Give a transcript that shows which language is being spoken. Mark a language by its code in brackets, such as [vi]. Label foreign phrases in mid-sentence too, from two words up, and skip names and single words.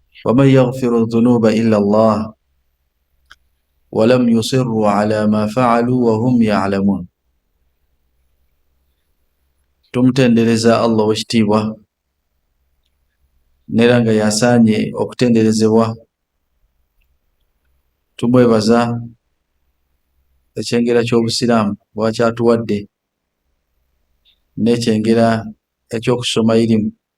[ar] ومن يغفر الذنوب إلا الله ولم يصروا على ما فعلوا وهم يعلمون. [lg] Tumutendereza Allah wekitiibwa nera nga yasaanye okutenderezebwa. Tumwebaza ekyengera ky'obusiraamu bwakyatuwadde n'ekyengera ekyokusoma irimu.